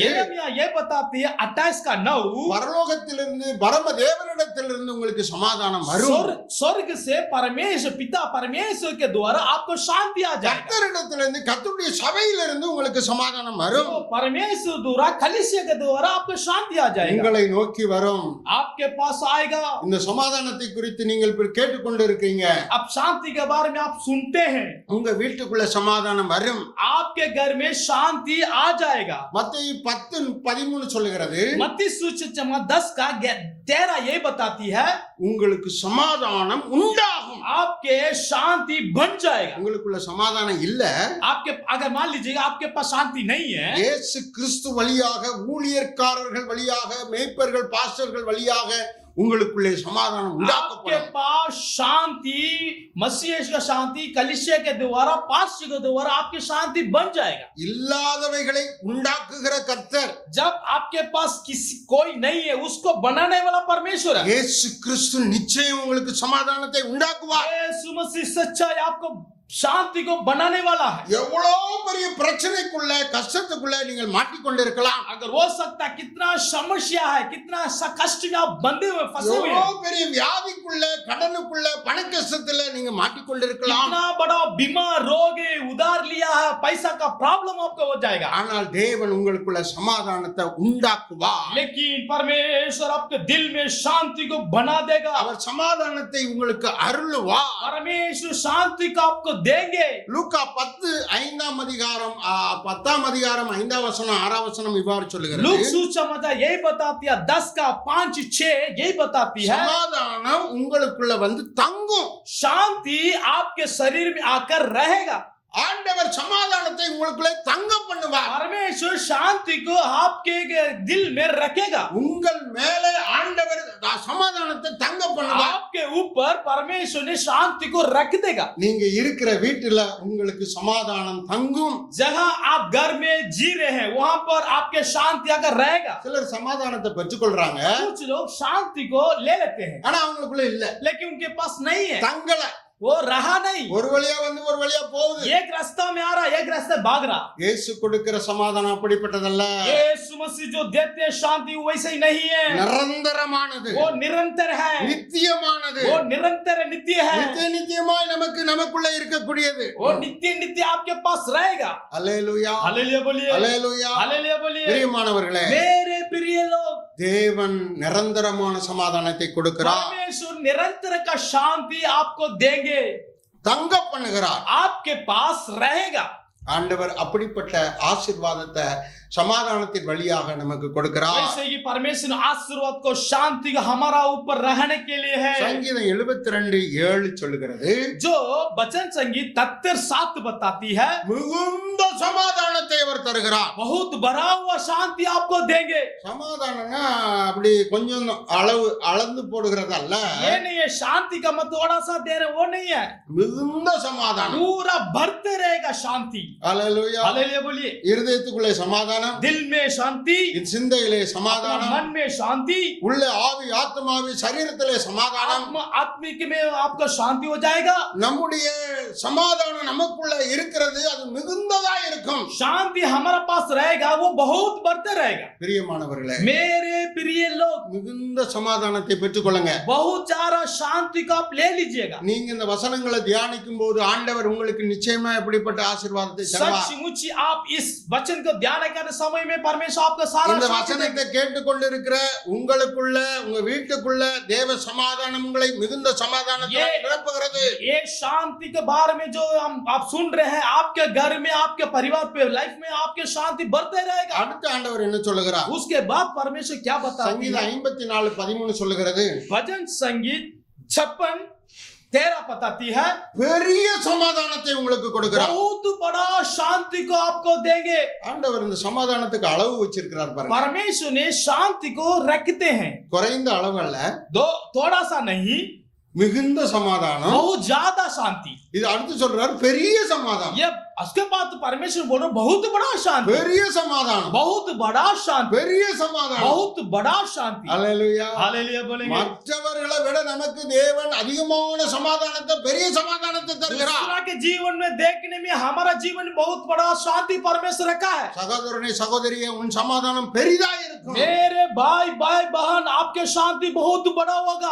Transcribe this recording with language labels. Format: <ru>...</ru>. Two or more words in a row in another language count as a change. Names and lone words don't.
<hi>यिर्मयाह ये बताती है 28 का 9,</hi> <ta>பரலோகத்திலிருந்து பரம தேவனிடத்திலிருந்து உங்களுக்கு சமாதானம் வரும்.</ta> <hi>स्वर्ग से परमेश्वर पिता परमेश्वर के द्वारा आपको शांति आ जाएगा।</hi> <ta>கர்த்தரிடத்திலிருந்து, கர்த்தருடைய சபையிலிருந்து உங்களுக்கு சமாதானம் வரும்.</ta> <hi>तो परमेश्वर द्वारा कलीसिया के द्वारा आपको शांति आ जाएगा,</hi> <ta>உங்களை நோக்கி வரும்.</ta> <hi>आपके पास आएगा।</hi> <ta>இந்த சமாதானத்தை குறித்து நீங்கள் இப்ப கேட்டுக்கொண்டு இருக்கீங்க.</ta> <hi>अब शांति के बारे में आप सुनते हैं,</hi> <ta>உங்க வீட்டுக்குள்ள சமாதானம் வரும்.</ta> <hi>आपके घर में शांति आ जाएगा।</hi> <ta>மத்தேயு 10:13 சொல்லுகிறது,</ta> <hi>मत्ती सुसमाचार 10 का 13 ये बताती है,</hi> <ta>உங்களுக்கு சமாதானம் உண்டாகும்.</ta> <hi>आपके शांति बन जाएगा।</hi> <ta>உங்களுக்குள்ள சமாதானம் இல்ல,</ta> <hi>आपके अगर मान लीजिएगा आपके पास शांति नहीं है,</hi> <ta>இயேசு கிறிஸ்து வழியாக, ஊழியக்காரர்கள் வழியாக, மேய்ப்பர்கள், பாஸ்டர்கள் வழியாக உங்களுக்குள்ளே சமாதானம்</ta> <hi>आपके</hi> <ta>உண்டாக்கப்படும்.</ta> <hi>पास शांति, मसीह का शांति कलीसिया के द्वारा, पास्टर के द्वारा आपकी शांति बन जाएगा।</hi> <ta>இல்லாதவைகளை உண்டாக்குகிற கர்த்தர்</ta> <hi>जब आपके पास किसी कोई नहीं है, उसको बनाने वाला परमेश्वर है।</hi> <ta>இயேசு கிறிஸ்து நிச்சயம் உங்களுக்கு சமாதானத்தை உண்டாக்குவார்.</ta> <hi>यीशु मसीह सच्चाई आपको शांति को बनाने वाला है।</hi> <ta>எவ்வளவு பெரிய பிரச்சனைக்குள்ள, கஷ்டத்துக்குள்ள நீங்கள் மாட்டிக்கொண்டிருக்கலாம்.</ta> <hi>अगर हो सकता है कितना समस्या है, कितना कष्ट में आप बंधे हुए फंसे हुए हैं,</hi> <ta>எவ்வளவு பெரிய வியாதிக்குள்ள, கடனுக்குள்ள, பண கஷ்டத்துல நீங்க மாட்டிக்கொண்டிருக்கலாம்.</ta> <hi>कितना बड़ा बीमार रोग है, उधार लिया है, पैसा का प्रॉब्लम आपको हो जाएगा,</hi> <ta>ஆனால் தேவன் உங்களுக்குள்ள சமாதானத்தை உண்டாக்குவார்.</ta> <hi>लेकिन परमेश्वर आपके दिल में शांति को बना देगा।</hi> <ta>அவர் சமாதானத்தை உங்களுக்கு அருளுவார்.</ta> <hi>परमेश्वर शांति को आपको देंगे।</hi> <ta>லூக்கா 10:5 அதிகாரம் 10 அதிகாரம் 5 வசனம் 6 வசனம் இவ்வாறு சொல்லுகிறது,</ta> <hi>लूक सुसमाचार यही बताती है 10 का 5 6 यही बताती है,</hi> <ta>சமாதானம் உங்களுக்குள்ள வந்து தங்கும்.</ta> <hi>शांति आपके शरीर में आकर रहेगा।</hi> <ta>ஆண்டவர் சமாதானத்தை உங்களுக்குள்ளே தங்க பண்ணுவார்.</ta> <hi>परमेश्वर शांति को आपके दिल में रखेगा।</hi> <ta>உங்கள் மேலே ஆண்டவர் சமாதானத்தை தங்க பண்ணுவார்.</ta> <hi>आपके ऊपर परमेश्वर ने शांति को रख देगा।</hi> <ta>நீங்க இருக்கிற வீட்டுல உங்களுக்கு சமாதானம் தங்கும்.</ta> <hi>जहां आप घर में जी रहे हैं वहां पर आपके शांति आकर रहेगा।</hi> <ta>சிலர் சமாதானத்தை பெற்றுக்கொள்றாங்க,</ta> <hi>कुछ लोग शांति को ले लेते हैं,</hi> <ta>ஆனா அவங்களுக்குள்ள இல்ல,</ta> <hi>लेकिन उनके पास नहीं है,</hi> <ta>தங்கல.</ta> <hi>वो रहा नहीं।</hi> <ta>ஒரு வழியா வந்து ஒரு வழியா போகுது.</ta> <hi>एक रास्ता में आ रहा, एक रास्ते भाग रहा।</hi> <ta>இயேசு கொடுக்கிற சமாதானம் அப்படிப்பட்டதல்ல.</ta> <hi>यीशु मसीह जो देते हैं शांति वैसे ही नहीं है,</hi> <ta>நிரந்தரமானது,</ta> <hi>वो निरंतर है,</hi> <ta>நித்தியமானது,</ta> <hi>वो निरंतर नित्य है,</hi> <ta>நித்தியமாய் நமக்குள்ள இருக்கக்கூடியது.</ta> <hi>वो नित्य नित्य आपके पास रहेगा।</hi> <ta>அல்லேலூயா,</ta> <hi>हालेलुया बोलिए,</hi> <ta>அல்லேலூயா.</ta> <hi>हालेलुया बोलिए।</hi> <ta>பிரியமானவர்களே,</ta> <hi>मेरे प्रिय लोग,</hi> <ta>தேவன் நிரந்தரமான சமாதானத்தை கொடுக்கிறார்,</ta> <hi>परमेश्वर निरंतर का शांति आपको देंगे,</hi> <ta>தங்க பண்ணுகிறார்.</ta> <hi>आपके पास रहेगा।</hi> <ta>ஆண்டவர் அப்படிப்பட்ட ஆசீர்வாதத்தை சமாதானத்தின் வழியாக நமக்கு கொடுக்கிறார்.</ta> <hi>वैसे ही परमेश्वर आशीर्वाद को शांति का हमारा ऊपर रहने के लिए है।</hi> <ta>சங்கீதம் 72:7 சொல்லுகிறது,</ta> <hi>जो वचन संगीत 73:7 बताती है,</hi> <ta>மிகுந்த சமாதானத்தை அவர் தருகிறார்.</ta> <hi>बहुत भरा हुआ शांति आपको देंगे।</hi> <ta>சமாதானம்னா அப்படி கொஞ்சம் அளந்து போடுகிறது அல்ல,</ta> <hi>ये नहीं है शांति का मत थोड़ा सा दे रहे, वो नहीं है,</hi> <ta>மிகுந்த சமாதானம்.</ta> <hi>पूरा भरते रहेगा शांति।</hi> <ta>அல்லேலூயா.</ta> <hi>हालेलुया बोलिए।</hi> <ta>இருதயத்துக்குள்ளே சமாதானம்,</ta> <hi>दिल में शांति,</hi> <ta>சிந்தையிலே சமாதானம்,</ta> <hi>मन में शांति,</hi> <ta>உள்ள ஆவி ஆத்மாவி சரீரத்திலே சமாதானம்.</ta> <hi>आत्मिक में आपको शांति हो जाएगा।</hi> <ta>நம்முடைய சமாதானம் நமக்குள்ள இருக்கிறது, அது மிகுந்ததா இருக்கும்.</ta> <hi>शांति हमारा पास रहेगा, वो बहुत बढ़ते रहेगा।</hi> <ta>பிரியமானவர்களே,</ta> <hi>मेरे प्रिय लोग,</hi> <ta>மிகுந்த சமாதானத்தை பெற்றுக்கொள்ளுங்க.</ta> <hi>बहुत ज्यादा शांति को आप ले लीजिएगा।</hi> <ta>நீங்க இந்த வசனங்களை தியானிக்கும் போது ஆண்டவர் உங்களுக்கு நிச்சயமா எப்படிப்பட்ட ஆசீர்வாதத்தை தருவார்.</ta> <hi>सचमुच आप इस वचन को ध्यान करने समय में परमेश्वर आपको सारा</hi> <ta>இந்த</ta> <hi>शांति</hi> <ta>வசனத்தை கேட்டுக்கொண்டிருக்கிற உங்களுக்குள்ள, உங்க வீட்டுக்குள்ள தேவ சமாதானம் உங்களை மிகுந்த சமாதானத்தை நிரப்புகிறது.</ta> <hi>ये शांति के बारे में जो आप सुन रहे हैं, आपके घर में, आपके परिवार पे, लाइफ में आपके शांति बढ़ते रहेगा।</hi> <ta>அடுத்த ஆண்டவர் என்ன சொல்லுகிறார்?</ta> <hi>उसके बाद परमेश्वर क्या बताते</hi> <ta>சங்கீதம்</ta> <hi>हैं?</hi> <ta>54:13 சொல்லுகிறது,</ta> <hi>भजन संगीत 56:13 बताती है,</hi> <ta>பெரிய சமாதானத்தை உங்களுக்கு கொடுக்கிறார்.</ta> <hi>बहुत बड़ा शांति को आपको देंगे।</hi> <ta>ஆண்டவர் இந்த சமாதானத்துக்கு அளவு வச்சிருக்கிறார் பாருங்க.</ta> <hi>परमेश्वर ने शांति को रखते हैं,</hi> <ta>குறைந்த அளவு அல்ல,</ta> <hi>थोड़ा सा नहीं,</hi> <ta>மிகுந்த சமாதானம்.</ta> <hi>बहुत ज्यादा शांति।</hi> <ta>இது அடுத்து சொல்றாரு, பெரிய சமாதானம்.</ta> <hi>ये उसके बाद परमेश्वर बोल रहे बहुत बड़ा शांति,</hi> <ta>பெரிய சமாதானம்,</ta> <hi>बहुत बड़ा शांति,</hi> <ta>பெரிய சமாதானம்.</ta> <hi>बहुत बड़ा शांति.</hi> <ta>அல்லேலூயா.</ta> <hi>हालेलुया बोलेंगे.</hi> <ta>மற்றவர்களை விட நமக்கு தேவன் அதிகமான சமாதானத்தை, பெரிய சமாதானத்தை தருகிறார்.</ta> <hi>दूसरा के जीवन में देखने में हमारा जीवन में बहुत बड़ा शांति परमेश्वर रखा है.</hi> <ta>சகோதரனே சகோதரியே, உன் சமாதானம் பெரிதா இருக்கும்.</ta> <hi>मेरे भाई भाई बहन, आपके शांति बहुत बड़ा होगा.</hi>